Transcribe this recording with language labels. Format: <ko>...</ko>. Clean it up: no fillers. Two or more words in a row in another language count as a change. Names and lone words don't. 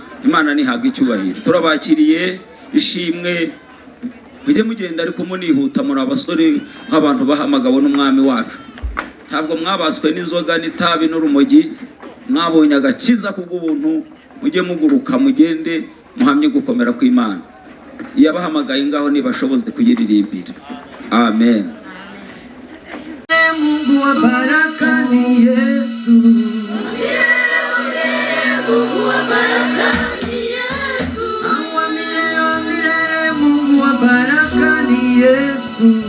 <rw>Imana nihabwa icyubahiro. Turabakiriye ishimwe, mujye mugenda ariko munihuta, muri abasore nk'abantu bahamagawe n'umwami wacu. Ntabwo mwabaswe n'inzoga n'itabi n'urumogi, mwabonye agakiza kubw'ubuntu. Mujye muguruka mugende muhamye gukomera kw'Imana. Yabahamagaye ngaho nibashoboze kuyiririmbira. Amen.</rw> <sw>Mungu wa baraka ni Yesu. Mungu wa baraka ni Yesu. Awa milele Mungu wa baraka ni Yesu.</sw>